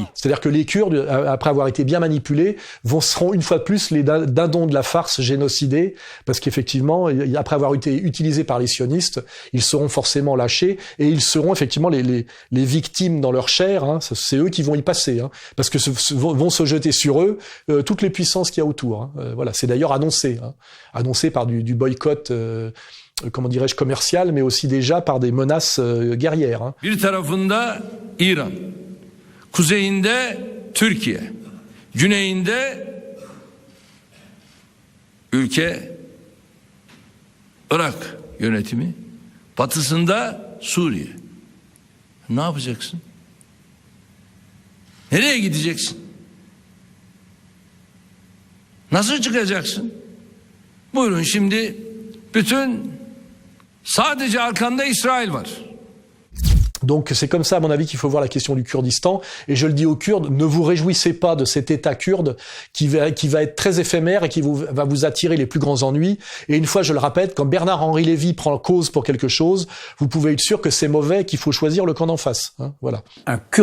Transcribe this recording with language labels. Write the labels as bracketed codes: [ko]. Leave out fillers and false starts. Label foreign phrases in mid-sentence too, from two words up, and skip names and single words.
[fr] C'est-à-dire que les Kurdes, après avoir été bien manipulés, seront une fois de plus les dindons de la farce génocidés, parce qu'effectivement, après avoir été utilisés par les sionistes, ils seront forcément lâchés et ils seront effectivement les victimes dans leur chair. Hein, c'est eux qui vont y passer, hein, parce que vont se jeter sur eux toutes les puissances qu'il y a autour. Hein. Voilà, c'est d'ailleurs annoncé, hein, annoncé par du boycott. Comment dirais-je, commercial, mais aussi déjà par des menaces guerrières. Hein. [tr] Bir tarafında İran, kuzeyinde Türkiye, güneyinde ülke Irak yönetimi, batısında Suriye. Ne yapacaksın? Nereye gideceksin? Nasıl çıkacaksın? Buyurun şimdi bütün sadece arkanda İsrail var. [fr] Donc c'est comme ça, à mon avis, qu'il faut voir la question du Kurdistan. Et je le dis aux Kurdes, ne vous réjouissez pas de cet État kurde qui va être très éphémère et qui va vous attirer les plus grands ennuis. Et une fois, je le répète, quand Bernard-Henri Lévy prend cause pour quelque chose, vous pouvez être sûr que c'est mauvais, qu'il faut choisir le camp d'en face.